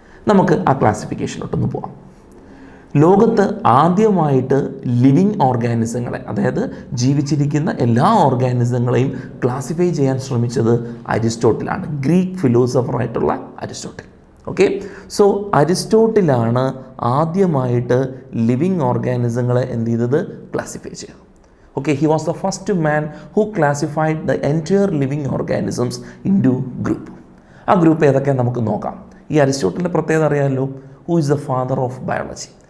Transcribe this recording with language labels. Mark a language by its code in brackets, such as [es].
[ml] നമുക്ക് ആ ക്ലാസിഫിക്കേഷനിലോട്ടൊന്ന് പോകാം. ലോകത്ത് ആദ്യമായിട്ട് ലിവിങ് ഓർഗാനിസങ്ങളെ, അതായത് ജീവിച്ചിരിക്കുന്ന എല്ലാ ഓർഗാനിസങ്ങളെയും ക്ലാസിഫൈ ചെയ്യാൻ ശ്രമിച്ചത് അരിസ്റ്റോട്ടിലാണ്, ഗ്രീക്ക് ഫിലോസഫറായിട്ടുള്ള അരിസ്റ്റോട്ടിൽ. ഓക്കെ, സോ അരിസ്റ്റോട്ടിലാണ് ആദ്യമായിട്ട് ലിവിങ് ഓർഗാനിസങ്ങളെ എന്ത് ചെയ്തത്? ക്ലാസിഫൈ ചെയ്തത്. [en] Okay, he was the first man who classified the entire living organisms into group. [ml] ആ ഗ്രൂപ്പ് ഏതൊക്കെ നമുക്ക് നോക്കാം. ഈ അരിസ്റ്റോട്ടലിൻ്റെ പ്രത്യേകത അറിയാമല്ലോ. [en] Who is the father of biology?